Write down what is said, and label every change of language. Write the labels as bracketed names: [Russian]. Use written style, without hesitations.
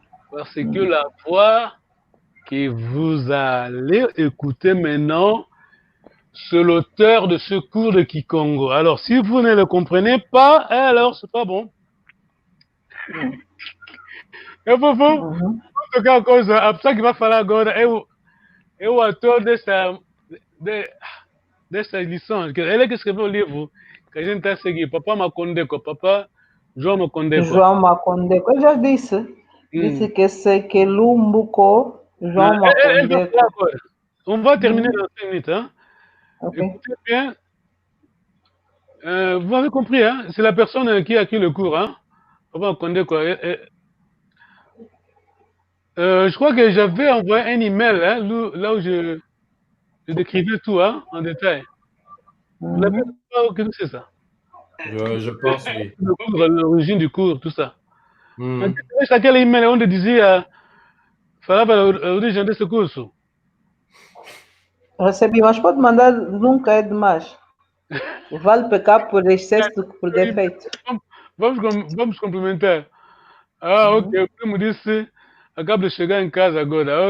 [French] Parce que la voix que vous allez écouter maintenant, c'est l'auteur de ce cours de Kikongo. Alors, si vous ne le comprenez pas, alors c'est pas bon. [Portuguese] É vou tocar uma coisa, a pessoa que vai falar agora é o autor dessa lição. Ele que escreveu o livro que a gente está a seguir, Papa Makondeko, Papa João Makondeko. João Makondeko, eu já disse. Disse que sei que Lumbuko, João Makondeko. [French] On va terminer dans 5 minutes. Hein? Okay. Écoutez bien. Vous avez compris, hein? C'est la personne qui a écrit le cours. Hein? Papa Makondeko. Je crois que j'avais envoyé un email hein, là où je décrivais tout hein, en détail. Vous l'avez pas que c'est ça? Je pense, oui. L'origine du cours, tout ça. [Portuguese] Aquele email onde dizia, falava a origem desse curso. Recebi, mas pode mandar, nunca é demais. Vale pecar por excesso do que por defeito. Vamos complementar. Ok, o primo disse, acabo de chegar em casa agora.